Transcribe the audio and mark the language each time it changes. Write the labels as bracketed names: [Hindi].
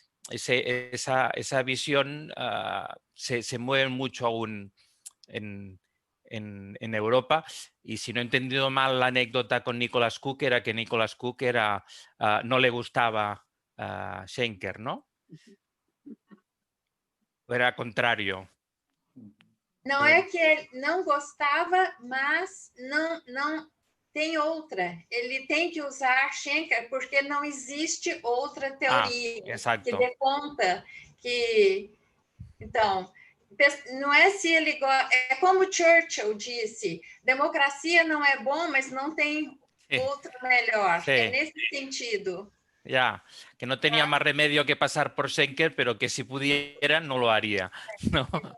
[Spanish] Esa visión se mueve mucho aún en Europa, y si no he entendido mal la anécdota con Nicholas Cook, era que Nicholas Cook no le gustaba Schenker, ¿no? Era contrario. [Portuguese] Não é que ele não gostava, mas não tem outra. Ele tem que usar Schenker porque não existe outra teoria que dê conta que... Então, não é se ele gosta... É como Churchill disse, democracia não é bom, mas não tem outra melhor. Sí. É nesse sentido. [Spanish] Ya, que no tenía más remedio que pasar por Schenker, pero que si pudiera no lo haría, ¿no?